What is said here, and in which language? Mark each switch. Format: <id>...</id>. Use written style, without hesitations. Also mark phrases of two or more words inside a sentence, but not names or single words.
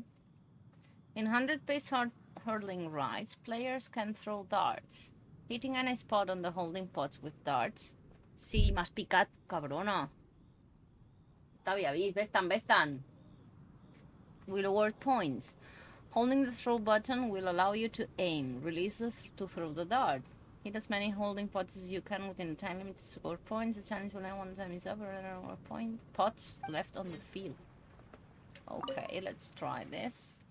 <en>In 100-pace hurling rides, players can throw darts. Hitting any spot on the holding pots with darts.</en> <ca>Sí, m'has picat, cabrona. T'havia vist, ves-te'n.</ca> <en>Will award points. Holding the throw button will allow you to aim. Release to throw the dart. Hit as many holding pots as you can within a time limit to score points. The challenge will end one time is up, or there are more pots left on the field. Okay, let's try this.</en>